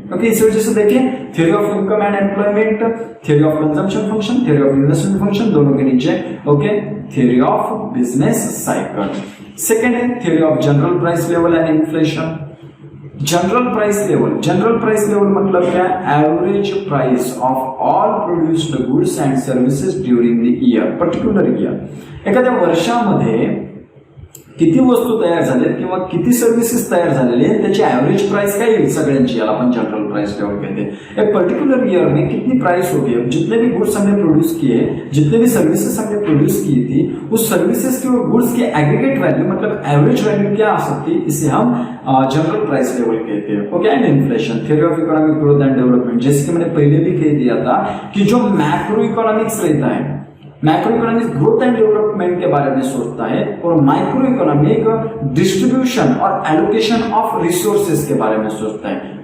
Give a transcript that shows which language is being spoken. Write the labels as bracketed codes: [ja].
[en] okay, [hi] इसी वजह से देखिए [en] theory of income and employment, theory of consumption function, theory of investment function, [hi] दोनों के नीचे [en] Okay theory of business cycle. Second है theory of general price level and inflation. General price level, general price level [hi] मतलब क्या है, [en] Average price of all produced goods and services during the year, particular year. [mr] एखाद्या वर्षामध्ये किती वस्तू तयार झाल्यात किंवा किती सर्व्हिसेस तयार झालेले आहेत त्याची एवरेज प्राइस काय येईल सगळ्यांची, याला आपण जनरल प्राइस लेवल [hi] कहते हैं। एक पर्टिकुलर ईयर में कितनी प्राइस होगी, जितने भी गुड्स हमने प्रोड्यूस किए, जितने भी सर्विसेज हमने प्रोड्यूस की थी, उस सर्विसेज की और गुड्स की एग्रीगेट वैल्यू मतलब एवरेज वैल्यू क्या आ सकती है, इसे हम जनरल प्राइस लेवल कहते हैं। Okay, and inflation, theory of economic growth and development, जैसे कि मैंने पहले भी कह दिया था कि जो मैक्रो इकोनॉमिक्स रहता है, macro economic growth and development के बारे में सोचता है, और माइक्रो इकोनॉमिक डिस्ट्रीब्यूशन और एलोकेशन ऑफ रिसोर्सेज के बारे में सोचता है।